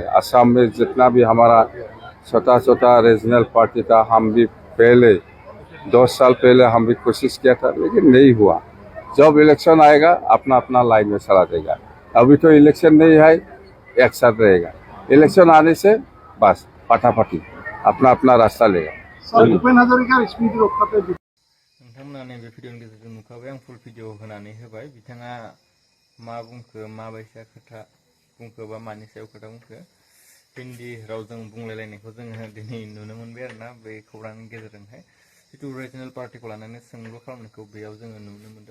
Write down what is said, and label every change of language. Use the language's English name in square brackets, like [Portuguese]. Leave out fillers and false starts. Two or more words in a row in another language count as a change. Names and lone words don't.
[Hindi] असम में जितना भी हमारा छोटा छोटा [English] regional party [Hindi] था, हम भी पहले 10 साल पहले हम भी कोशिश किया था, लेकिन नहीं हुआ। जब इलेक्शन आएगा अपना अपना लाइन में चला देगा। अभी तो इलेक्शन नहीं है, एक साथ रहेगा। इलेक्शन आने से बस फटाफटी अपना अपना रास्ता लेगा। [Assamese] ভূপেন হাজৰিকাৰ স্মৃতি ৰক্ষাতে [Bodo] नोंथांमोना नैबे भिडिअनि गेजेरजों नुखाबाय, आं [English] full video [Bodo] होनानै होबाय। बिथाङा मा बुंखो, माबायसा खोथा बुंखो बा मानि सायाव खोथा बुंखो हिन्दी रावजों बुंलायलायनायखौ जोङो दिनै नुनो मोनबाय आरोना बे खौरांनि गेजेरजोंहाय। जितु रिजनेल पार्टिखौ लानानै सोंलु खालामनायखौ बेयाव जोङो नुनो मोन्दों।